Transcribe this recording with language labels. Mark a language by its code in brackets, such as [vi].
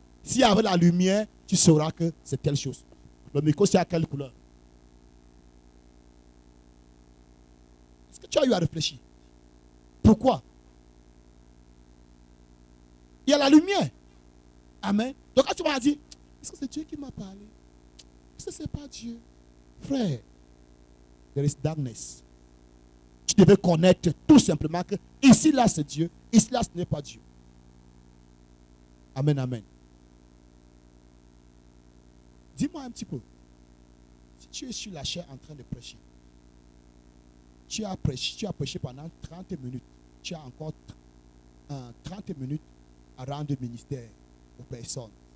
[fr] S'il y avait la lumière, tu sauras que c'est telle chose. Le micro, c'est à quelle couleur? Est-ce que tu as eu à réfléchir? Pourquoi? Il y a la lumière. Amen. Donc quand tu m'as dit, est-ce que c'est Dieu qui m'a parlé? Est-ce que ce n'est pas Dieu? Frère, [en] there is darkness. [fr] Tu devais connaître tout simplement que ici là c'est Dieu, ici là ce n'est pas Dieu. Amen, amen. Dis-moi un petit peu. Si tu es sur la chair en train de prêcher, tu as prêché pendant 30 minutes, tu as encore 30 minutes à rendre ministère aux personnes.